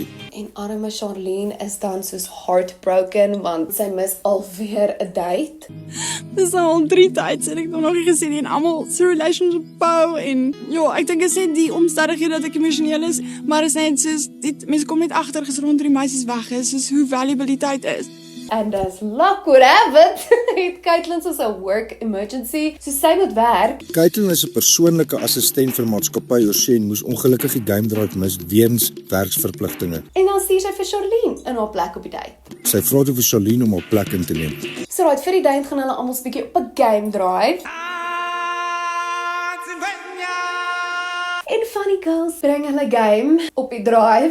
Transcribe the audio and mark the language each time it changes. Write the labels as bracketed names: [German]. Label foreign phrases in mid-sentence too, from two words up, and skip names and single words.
[Afrikaans] en arme Charlene is dan soos heartbroken want sy mis alweer 'n date. Dis al 3 dates en ek het nog nie gesien nie en almal se relationship bou en ja, ek dink dit is net die omstandighede dat ek emosioneel is, maar is net soos mense kom net agter gesrond die meisies weg is, soos hoe valuable die tyd is. [English] And as luck would have it, [Afrikaans] het Caitlin soos 'n [English] work emergency, [Afrikaans] so sy moet werk. Caitlin is 'n persoonlike assistent vir maatskappy Orsay en moes ongelukkig die [English] game drive [Afrikaans] mis weens werksverpligtinge. En dan stuur sy vir Charlene in haar plek op die date. Sy vra toe vir Charlene om haar plek in te neem. [English] So right, [Afrikaans] vir die date gaan hulle almal 'n bietjie op 'n [English] game drive. [Afrikaans] En [English] funny girls bring [Afrikaans] hulle game op die drive.